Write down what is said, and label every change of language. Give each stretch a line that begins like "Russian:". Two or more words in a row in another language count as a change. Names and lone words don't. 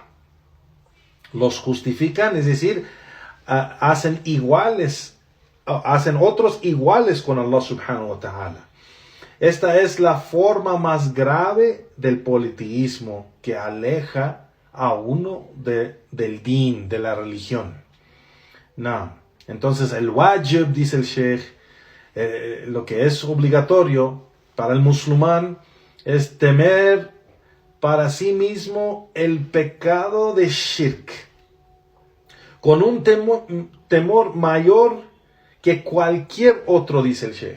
Spanish: Los justifican, es decir, hacen otros iguales con Allah
Arabic: سبحانه وتعالى.
Spanish: Esta es la forma más grave del politeísmo que aleja a uno del din, de la religión. No. Entonces el wajib, dice el Sheikh, lo que es obligatorio para el musulmán es temer para sí mismo el pecado de shirk, con un temor mayor que cualquier otro, dice el Sheikh.